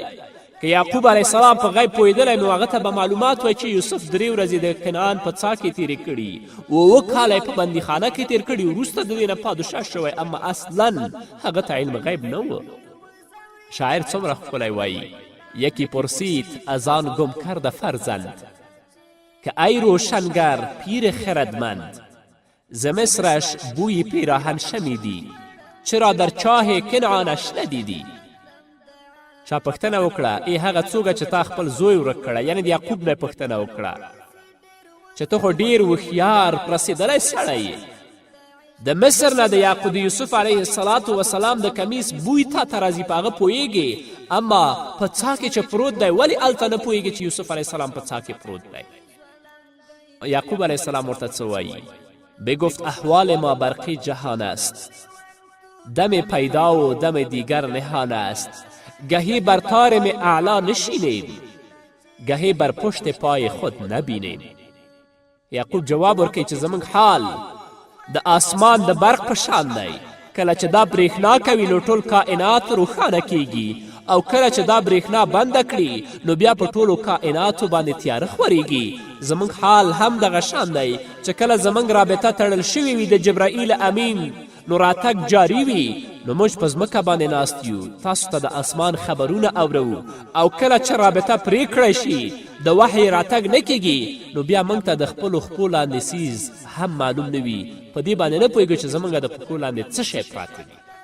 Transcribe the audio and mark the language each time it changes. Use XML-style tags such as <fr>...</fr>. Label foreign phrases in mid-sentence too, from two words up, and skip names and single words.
<ps>که یعقوب</ps> <ar>علیه السلام</ar> <ps>په غیب پوهېدلی، نو هغه ته به معلومات وای چې یوسف 3 ورځې د کنعان په څا کې تیرې کړي، 7 کاله یې په بندیخانه کې تیر کړي، وروسته د دې نه پادشاه شوی، اما اصلا هغه ته علم غیب نه و. شاعر څومره ښکلی وایي</ps> <fa>یکی پرسید از آن گم کرده فرزند که ای روشنگر پیر خردمند ز مصرش بوی پیراهن شنیدی چرا در چاه کنعانش ندیدی.</fa> <ps>چا پوښتنه وکړه ای هغه څوکه چې تا خپل زوی ورک کړه، یعنې د یعقوب نه یې پوښتنه وکړه چې ته خو ډېر هوښیار رسېدلی سړی یې، د مصر نه د یوسف</ps> <ar>علیه السلام</ar> <ps>د کمیس بوی تا ته راځي، په هغه پوهیږې، اما په څاه کې چې پروت دی ولې هلته نه پوهیږي چې یوسف</ps> <ar>علیه السلام</ar> <ps>په څاه کې پروت دی. یعقوب</ps> <ar>علیه السلام</ar> <ps>ورته څه وایي؟</ps> <fa>بگفت احوال ما برقی جهان است، دم پیدا و دم دیگر نهان است، گهی بر طارم اعلا نشینیم، گهی بر پشت پای خود نبینیم.</fa> <ps>یعقوب جواب ورکوي چې زموږ حال د آسمان د برق په شان دی، کله چې دا برېښنا کوي نو ټول کائنات روښانه کیږي، او کله چې دا برېښنا بنده کړي نو بیا په ټولو کائناتو باندې تیاره خورېږي. زموږ حال هم دغه شان دی چې کله زموږ رابطه تړل شوې وي د جبرائیل امین نو راتګ جاري وي، نو موږ په ځمکه باندې ناست یو، تاسو ته د آسمان خبرونه اورو، او کله چې رابطه پرې کړی شي د وحی راتګ نه کیږي نو بیا موږ ته د خپلو خپو لاندې سیز هم معلوم نه وي، په دې باندې نه پوهېږو چې زموږ د پښو لاندې څه شی پراته وي.</ps>